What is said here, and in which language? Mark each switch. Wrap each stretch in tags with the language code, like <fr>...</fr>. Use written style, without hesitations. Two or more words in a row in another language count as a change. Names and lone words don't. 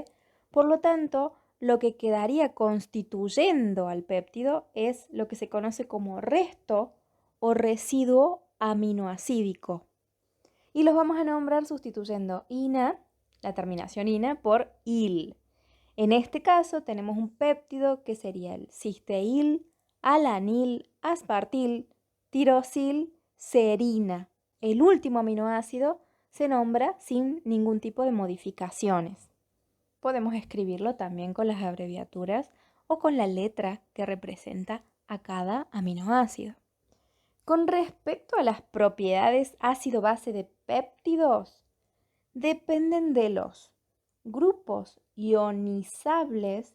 <es>Por lo tanto, lo que quedaría constituyendo al péptido es lo que se conoce como resto o residuo aminoacídico. Y los vamos a nombrar sustituyendo ina, la terminación ina, por il. En este caso tenemos un péptido que sería el cisteíl, alanil, aspartil, tirosil, serina. El último aminoácido se nombra sin ningún tipo de modificaciones. Podemos escribirlo también con las abreviaturas o con la letra que representa a cada aminoácido. Con respecto a las propiedades ácido-base de péptidos, dependen de los grupos ionizables.</es>